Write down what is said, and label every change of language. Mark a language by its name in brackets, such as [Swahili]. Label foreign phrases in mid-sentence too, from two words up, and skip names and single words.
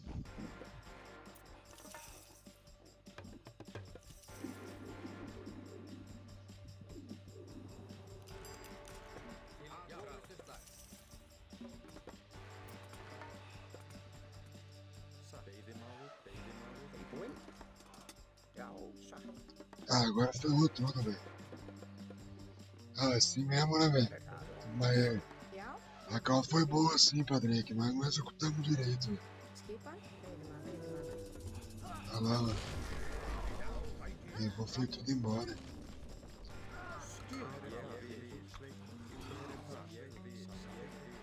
[Icelandic] Til orrustuslag. Veiðimaður. Tilbúin. Já, satt. [Portuguese] Ah, agora ferrou tudo, velho. Ah, assim mesmo, né, velho? Mas [Icelandic] Já, [Portuguese] a cal foi boa sim, Patrick, mas não executamos direito, velho. [Icelandic] skipan. [Portuguese] Olha lá, ó. Levou foi tudo embora. [Icelandic] Skipan. Ég vil. Hver er þar? Ég vil.